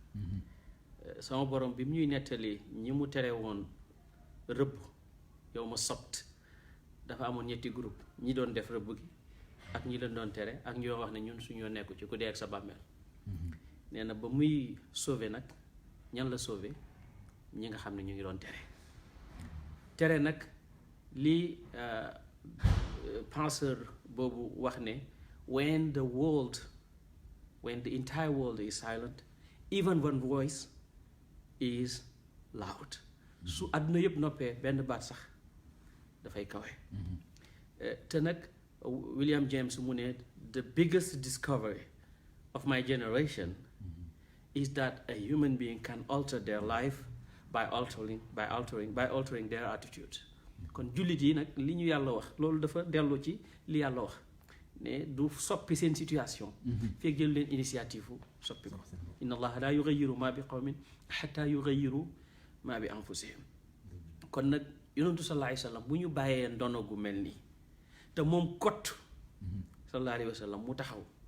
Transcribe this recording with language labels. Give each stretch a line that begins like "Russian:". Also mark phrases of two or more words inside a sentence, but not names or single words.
Wolof: sama borom bi mu ñuy nettali ñi mu tere woon rëbb yow ma sobt dafa amoon ñetti groupe ñi doon def rëbb gi ak ñi leen doon tere ak ñoo wax ne ñun suñoo nekku ci ku dee ak sa bàmmeel nee na ba muy sauver nag ñan la sauver ñi nga xam ne ñu ngi doon tere nag lii penseur boobu wax ne
English: when the entire world is silent even one voice is loud
Wolof: su àdduna yëpp noppee benn baat sax dafay kawe te nag William James mu ne
English: the biggest discovery of my generation is that a human being can alter their life by altering their attitude
Wolof: kon jullit yi nag li ñu yàlla wax loolu dafa dellu ci li yàlla wax ne du soppi seen situation fekk jël leen initiative u soppi ko
Arabic: إن الله لا يغير ما بقوم حتى يغيروا ما بأنفسهم
Wolof: kon nag yonentu
Arabic: صلى الله عليه وسلم
Wolof: bu ñu bàyyee ndono gu mel nii te moom kott
Arabic: صلى الله عليه وسلم
Wolof: mu taxaw